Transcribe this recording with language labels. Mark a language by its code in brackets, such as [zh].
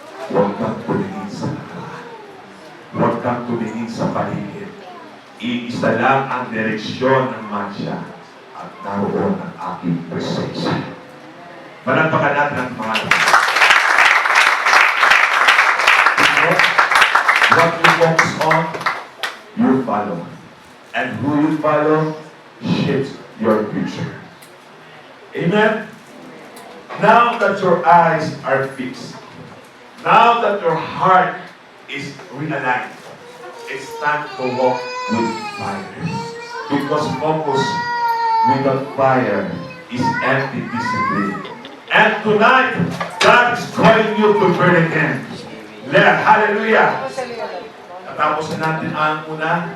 [tl] Huwag kang tumingin sa nakaraan. Huwag kang tumingin sa paligid. Iisa lang ang direksyon ng mansya at naroon ang aking presensya. Palagpakan natin ang pangalan. [en] What you focus on, you follow. And who you follow shapes your future. Amen? Now that your eyes are fixed, now that your heart is realigned, it's time to walk with fire. Because focus without fire is empty discipline. And tonight, God is calling you to burn again. Hallelujah! [tl] Natapos na natin ang una.